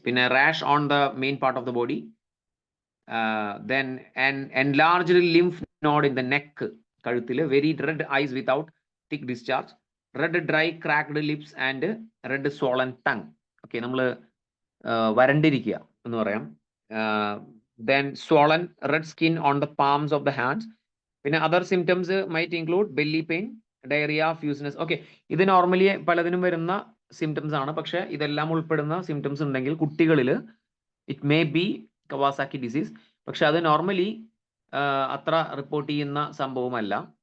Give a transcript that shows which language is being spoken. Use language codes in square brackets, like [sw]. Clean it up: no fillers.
[en] പിന്നെ rash on the main part of the body. Then an enlarged lymph node in the neck, [ml] കഴുത്തിൽ, [en] very red eyes without thick discharge, red dry cracked lips and red swollen tongue. [ml] Okay, നമ്മൾ വരണ്ടിരിക്കുക എന്ന് പറയാം. [en] Then swollen red skin on the palms of the hands. പിന്നെ other symptoms might include belly pain, diarrhea, fussiness. [ml] Okay, ഇത് normally പലതിനും വരുന്ന symptoms ആണ്. പക്ഷെ ഇതെല്ലാം ഉൾപ്പെടുന്ന സിംറ്റംസ് ഉണ്ടെങ്കിൽ കുട്ടികളിൽ [en] it may be [ml] Kawasaki disease. പക്ഷെ അത് നോർമലി അത്ര റിപ്പോർട്ട് ചെയ്യുന്ന സംഭവമല്ല.